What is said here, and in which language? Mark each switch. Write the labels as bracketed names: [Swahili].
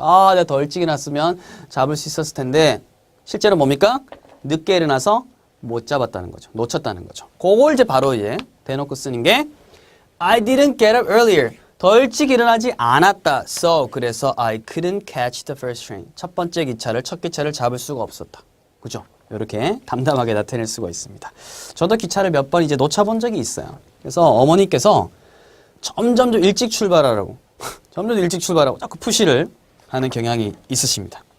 [Korean] 아, 내가 더 일찍 일어났으면 잡을 수 있었을 텐데 실제로 뭡니까? 늦게 일어나서 못 잡았다는 거죠. 놓쳤다는 거죠. 그걸 이제 바로 이제 대놓고 쓰는 게 [English] I didn't get up earlier. [Korean] 더 일찍 일어나지 않았다. [English] So [Korean] 그래서 [English] I couldn't catch the first train. [Korean] 첫 번째 기차를 첫 기차를 잡을 수가 없었다. 그죠? 이렇게 담담하게 나타낼 수가 있습니다. 저도 기차를 몇 번 이제 놓쳐본 적이 있어요. 그래서 어머니께서 점점 더 일찍 출발하라고 점점 더 일찍 출발하고 자꾸 푸시를 하는 경향이 있으십니다.